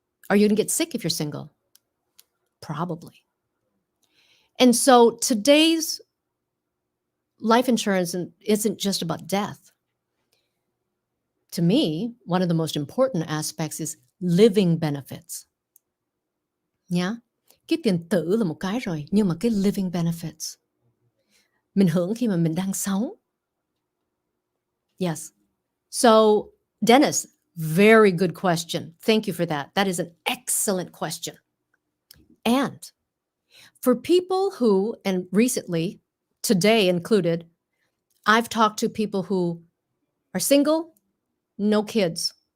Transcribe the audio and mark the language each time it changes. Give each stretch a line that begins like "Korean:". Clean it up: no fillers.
English: Are you going to get sick if you're single? Probably. And so today's life insurance isn't just about death. To me, one of the most important aspects is living benefits.
Vietnamese: Nhá. Cái tiền tử là một cái rồi, nhưng mà cái living benefits. Mình hưởng khi mà mình đang sống.
English: Yes. So, Dennis, very good question. Thank you for that. That is an excellent question. And for people who, and recently, today included, I've talked to people who are single, no kids.